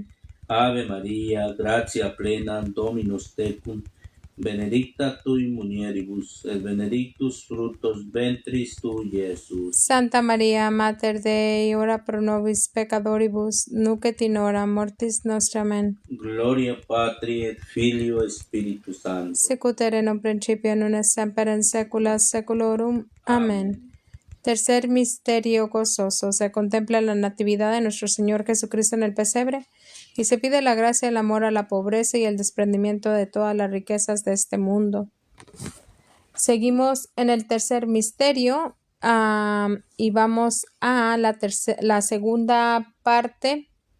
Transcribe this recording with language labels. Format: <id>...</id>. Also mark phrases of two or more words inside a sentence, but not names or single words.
<la>Ave Maria, gratia plena, Dominus tecum, benedicta tui mulieribus, et benedictus fructus ventris tui, Iesus. Santa Maria, Mater Dei, ora pro nobis peccatoribus, nunc et in hora mortis nostra. Amén. Gloria Patri et Filio et Spiritus Sancto. Sicut erat in principio, nun et semper in saecula saeculorum. Amén.</la> <es>Tercer misterio gozoso. Se contempla la natividad de nuestro Señor Jesucristo en el pesebre y se pide la gracia, el amor a la pobreza y el desprendimiento de todas las riquezas de este mundo. Seguimos en el tercer misterio y vamos a la segunda parte.</es>